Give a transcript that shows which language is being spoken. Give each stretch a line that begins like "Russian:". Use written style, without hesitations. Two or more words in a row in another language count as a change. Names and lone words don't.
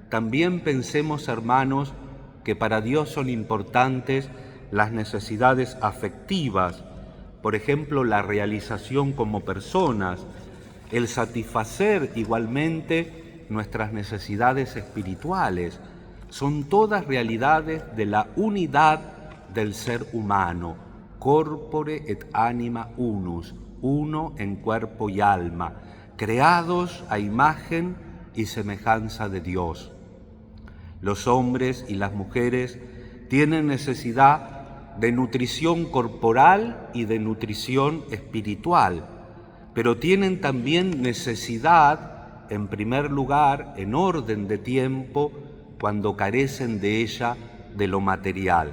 Spanish: También pensemos, hermanos, que para Dios son importantes las necesidades afectivas, por ejemplo, la realización como personas, el satisfacer igualmente nuestras necesidades espirituales. Son todas realidades de la unidad del ser humano,
Latin: corpore et anima unus,
Spanish: uno en cuerpo y alma, creados a imagen y semejanza de Dios. Los hombres y las mujeres tienen necesidad de nutrición corporal y de nutrición espiritual, pero tienen también necesidad, en primer lugar, en orden de tiempo, cuando carecen de ella, de lo material.